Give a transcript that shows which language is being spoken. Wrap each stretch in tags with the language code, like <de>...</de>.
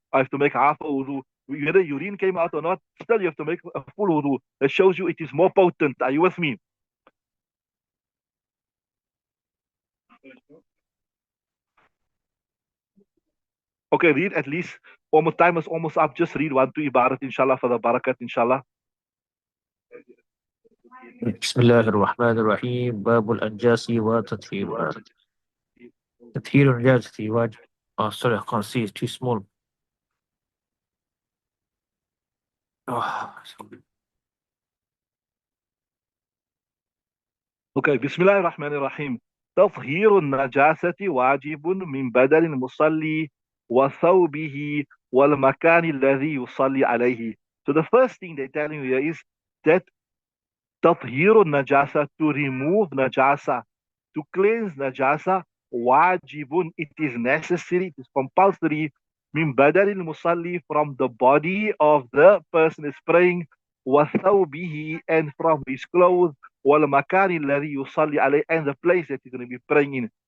<en>I have to make half a wudu. Whether urine came out or not, still you have to make a full wudu. That shows you it is more potent. Are you with me? Okay, read at least. Almost time is almost up. Just read one to ibarat, inshallah, for the barakat, inshallah.</en> <ar>بسم الله الرحمن الرحيم باب الأنجاس وتطهيرها تطهير النجاسة واجب.</ar> <en>Oh, sorry, I can't see. It's too small. Oh, Okay, Bismillah ar-Rahman ar-Rahim.</en> <ar>تطهير النجاسة واجب من بدن المصلي وثوبه والمكان الذي يصلي عليه.</ar> <en>So the first thing they're telling you here is that</en> <ar>تطهير النجاسة,</ar> <en>to remove najasa, to cleanse najasa, wajibun, it is necessary, it is compulsory,</en> <ar>min badal musalli,</ar> <en>from the body of the person is praying,</en> <ar>وثوبه,</ar> <en>and from his clothes,</en> <ar>والمكان الذي يصلي عليه,</ar> <en>and the place that he's going to be praying in.</en>